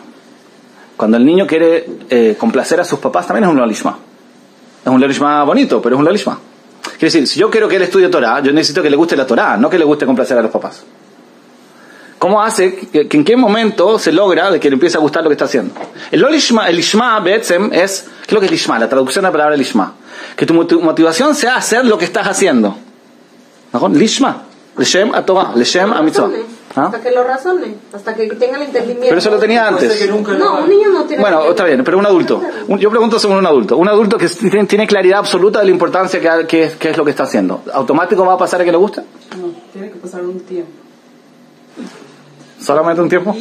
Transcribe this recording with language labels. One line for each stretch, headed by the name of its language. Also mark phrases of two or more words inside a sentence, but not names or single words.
Spanish: Cuando el niño quiere complacer a sus papás, también es un lolishma. Es un lolishma bonito, pero es un lolishma. Quiere decir, si yo quiero que él estudie Torah, yo necesito que le guste la Torah, no que le guste complacer a los papás. ¿Cómo hace que en qué momento se logra de que le empiece a gustar lo que está haciendo?
Hebrew: El לשמה, בעצם,
Spanish: es... ¿Qué es lo que es lishma? La traducción de la palabra lishma. Que tu motivación sea hacer lo que estás haciendo. ¿No?
Hebrew: לשמה. לשם התורה. לשם המצוה.
Spanish: Hasta que lo razone. Hasta que tenga el entendimiento. Pero eso lo tenía antes. No, un niño no tiene... Bueno, está bien, pero un adulto. Yo pregunto sobre un adulto. Un adulto que tiene claridad absoluta de la importancia que es lo que está haciendo. ¿Automático va a pasar a que le guste? No, tiene que pasar un tiempo. ¿Solamente un tiempo?